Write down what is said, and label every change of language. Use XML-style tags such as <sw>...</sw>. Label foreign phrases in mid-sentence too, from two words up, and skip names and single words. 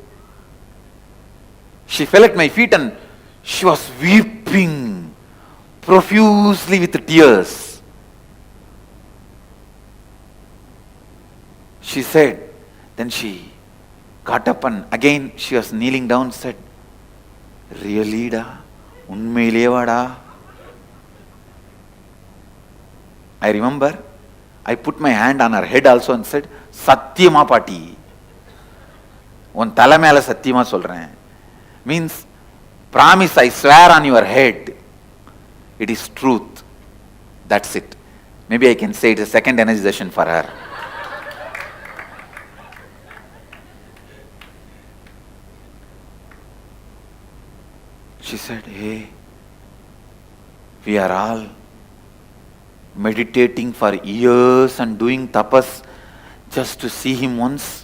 <en>She fell at my feet and she was weeping profusely with tears. She said, then she got up and again she was kneeling down and said, "Really da?</en> <ta>உண்மையிலேயா டா?"</ta> <en>I remember I put my hand on her head also and said,</en> <ta>"சத்தியமா பாட்டி. உன் தல மேல சத்தியமா சொல்றேன்."</ta> <en>Means, promise, I swear on your head. It is truth. That's it. Maybe I can say it's a second energy session for her. She said, "Hey, we are all meditating for years and doing tapas just to see him once.</en>